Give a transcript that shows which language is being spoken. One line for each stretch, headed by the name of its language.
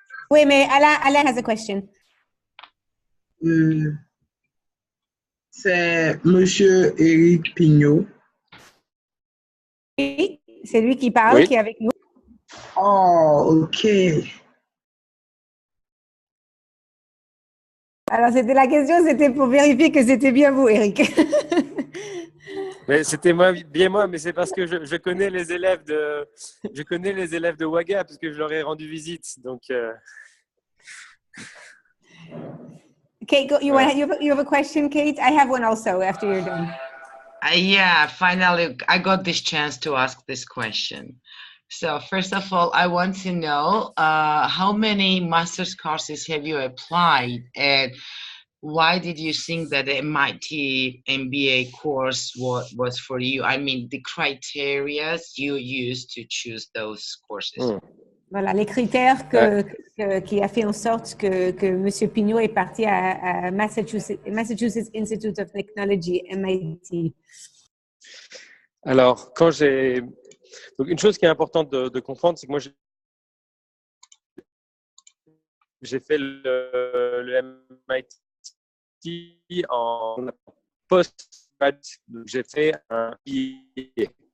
French: Oui, mais
English: Alain has a question.
French: c'est Monsieur Éric Pignot. Oui, c'est lui qui parle, Oui. qui est avec nous. Oh, ok. Alors, c'était la question, c'était pour vérifier que c'était bien vous, Eric. Mais c'était bien moi, mais c'est parce que je connais les élèves de Ouaga parce que je leur ai rendu visite. Donc,
English: Kate, you have a question, Kate? I have one also after you're done. Yeah, finally, I got this chance to ask this question. So first of all, I want to know how many master's courses have you applied, and why did you think that the MIT MBA course was for you? I mean, the criteria you used to choose those courses.
French: Voilà, les critères qui a fait en sorte que M. Pignot est parti à Massachusetts Institute of Technology, MIT. alors, donc une chose qui est importante de comprendre, c'est que moi j'ai fait le MIT en post-grad, donc j'ai fait un MBA.